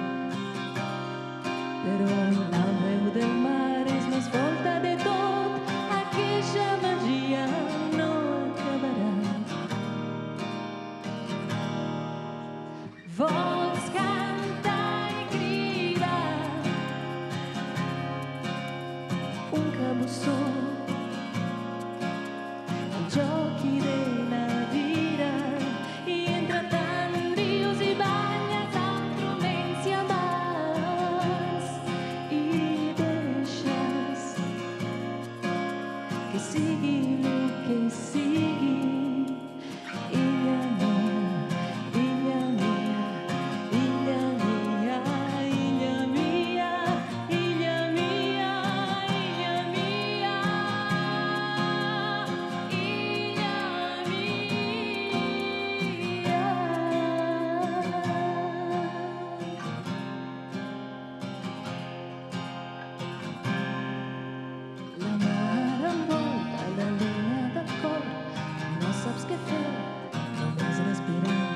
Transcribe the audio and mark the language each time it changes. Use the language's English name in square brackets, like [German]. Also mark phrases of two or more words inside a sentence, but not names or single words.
[Catalan] Però la veu del mar és més forta de tot, aquesta magia no acabarà. Vols cantar i cridar un cabussó, [Italian] giochi della vita, [Catalan] i entretant rius i banyes amb prudència vas i deixes que sigui el que sigui. Illa mia, illa mia, illa mia, illa mia, illa mia, illa mia. La mar envolta la línia del cor, no saps què fer, només respirar.